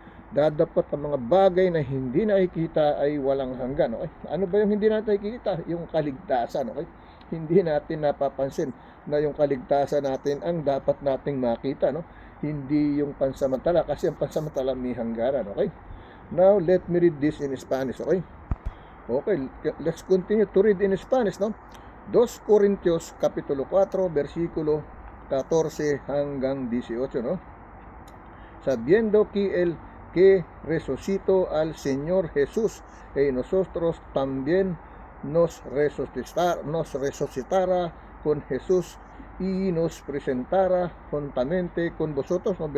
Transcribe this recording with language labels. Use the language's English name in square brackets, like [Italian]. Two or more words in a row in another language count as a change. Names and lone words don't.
[Filipino] Dadapat ang mga bagay na hindi nakikita ay walang hanggan. Okay? Ano ba yung hindi natin nakikita? Yung kaligtasan. Okay? Hindi natin napapansin na yung kaligtasan natin ang dapat nating makita, no? Hindi yung pansamantala, kasi ang pansamantala may hangganan. Okay? [English] Now, let me read this in Spanish. Okay? Okay, let's continue to read in Spanish, no? [Filipino] 2 Corintios Kapitulo 4, versikulo 14 hanggang 18, no? [Spanish] Sabiendo que resucitó al Señor Jesús, y nosotros también nos resucitará con Jesús y nos presentará juntamente con vosotros, ¿no?